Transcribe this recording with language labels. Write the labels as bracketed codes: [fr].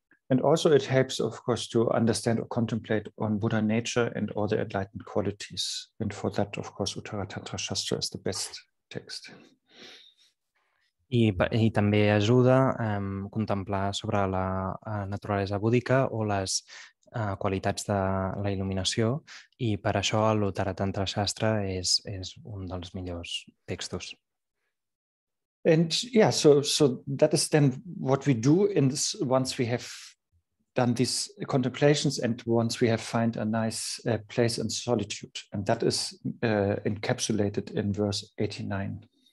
[en] And also it helps, of course, to understand or contemplate on Buddha nature and all the enlightened qualities. And for that, of course, Uttara Tantra Shastra is the best text. [ca] I també ajuda a contemplar sobre la naturalesa búdica o les qualitats de la il·luminació i per això l'Uttara Tantra Shastra és un dels millors textos. [en] And so that is then what we do once we have done these contemplations and once we have found a nice place in solitude. And that is encapsulated in verse 89.